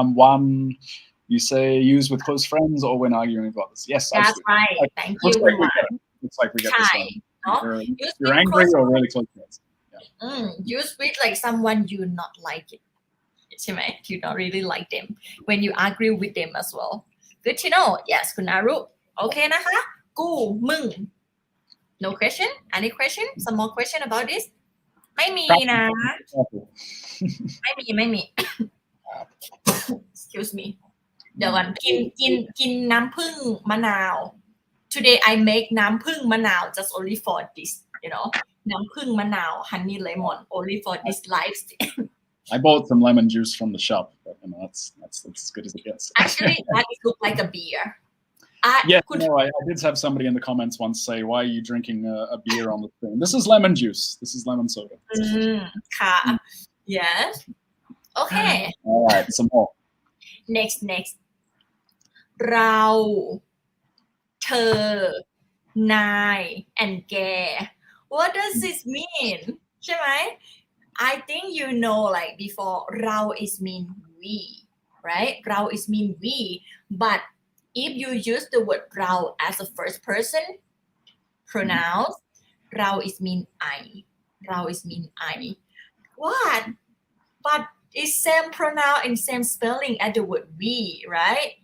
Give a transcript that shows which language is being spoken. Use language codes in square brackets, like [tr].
[en] One, you say use with close friends or when arguing about this. Yes, that's absolutely. right. Thank you. Looks like we get this one. No? You're angry or really close friends. Use with like someone you not like it. ใช่ไหม You don't really like them when you agree with them as well. Good to know. Yes, คุณอารุ [th] โอเคนะคะ [en] กู มึง No question? Any question? Some more question about this? [th] ไม่มีนะ ไม่มี [en] Excuse me. [th] เดี๋ยวก่อนกินน้ำผึ้งมะนาว [en] Today I make น้ำผึ้งมะนาว just only for this, you know. น้ำผึ้งมะนาว honey lemon only for this live stream. I bought some lemon juice from the shop, but you know, that's as good as it gets. Actually, that looks like a beer. I did have somebody in the comments once say, "Why are you drinking a beer on the screen?" This is lemon juice. This is lemon soda. ค่ะ Yes. Okay. All right, some more. Next. เรา เธอ นาย and แก What does this mean? [th] ใช่ไหม [en] I think you know like before เรา is mean we, right? เรา is mean we, but if you use the word เรา as a first person pronouns, เรา is mean I. เรา is mean I. What? But it's same pronoun and same spelling as the word we, right?